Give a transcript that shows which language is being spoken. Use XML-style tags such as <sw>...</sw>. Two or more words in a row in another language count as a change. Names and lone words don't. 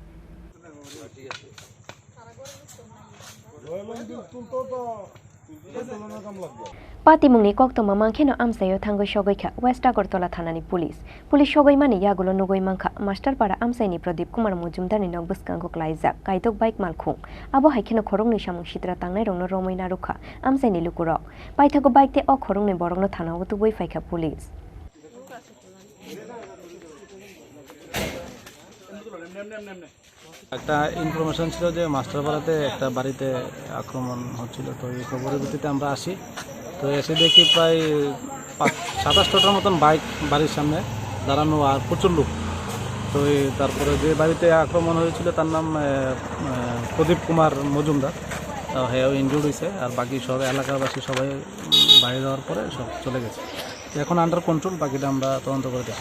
<trp>Patimungni koktoma mangkheno amsayo thangoi sogoikha West Agartala thanani pulis sogoimani yagulo nugoi mangkha master para amsaini Pradip Kumar Mujumdarni nog bwskango klaijak kaidok bike malkhung abo haikheno khorongni samung sitra tangnai rongno romoina rokha amsaini lukurok paithago bike te o khorongni borokno thanao tuboi faikha pulis</trp> <bn>একটা ইনফরমেশন ছিল যে মাস্টারপাড়াতে একটা বাড়িতে আক্রমণ হচ্ছিল তো এই খবরের ভিত্তিতে আমরা আসি তো এসে দেখি প্রায় 27-28টার মতন বাইক বাড়ির সামনে দাঁড়ানো আর প্রচুর লোক তো তারপরে যে বাড়িতে আক্রমণ হয়েছিল তার নাম প্রদীপ কুমার মজুমদার হ্যাঁ ইনজুর্ড হয়েছে আর বাকি সব এলাকাবাসী সবাই বাইরে যাওয়ার পরে সব চলে গেছে এখন</bn> <en>under control</en> <bn>বাকিটা আমরা তদন্ত করে দেখছি</bn>